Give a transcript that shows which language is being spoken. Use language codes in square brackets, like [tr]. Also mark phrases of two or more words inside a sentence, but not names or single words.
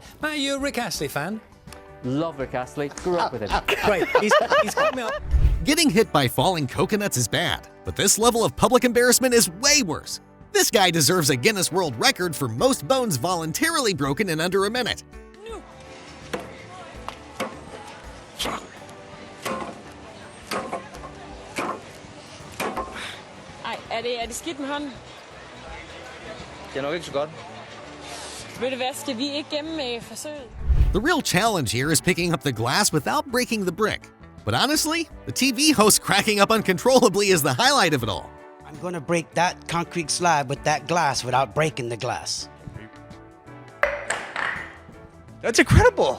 [en] Matt, are you a Rick Astley fan? Love Rick Astley. Grew up with him. Great. He's coming up. Getting hit by falling coconuts is bad, but this level of public embarrassment is way worse. This guy deserves a Guinness World Record for most bones voluntarily broken in under a minute. [da] Er det skidt med hånden? Det nok ikke så godt. Ved du hvad, skal vi ikke gemme forsøget? [en] The real challenge here is picking up the glass without breaking the brick. But honestly, the TV host cracking up uncontrollably is the highlight of it all. I'm gonna break that concrete slab with that glass without breaking the glass. That's incredible.